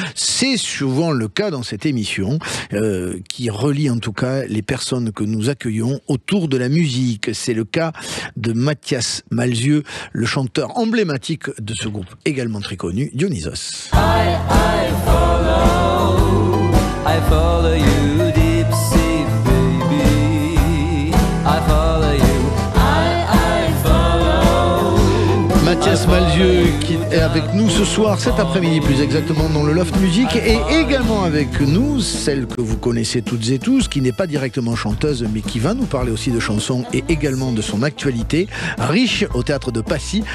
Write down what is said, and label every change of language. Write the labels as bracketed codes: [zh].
[fr] C'est souvent le cas dans cette émission qui relie en tout cas les personnes que nous accueillons autour de la musique. C'est le cas de Mathias Malzieu, le chanteur emblématique de ce groupe également très connu, Dionysos. [en] I follow you, deep sea baby. I follow you. I follow. [fr] Mathias Malzieu qui est avec nous ce soir, cet après-midi plus exactement dans le Loft Musique, et également avec nous celle que vous connaissez toutes et tous, qui n'est pas directement chanteuse mais qui va nous parler aussi de chansons et également de son actualité, riche au théâtre de Passy.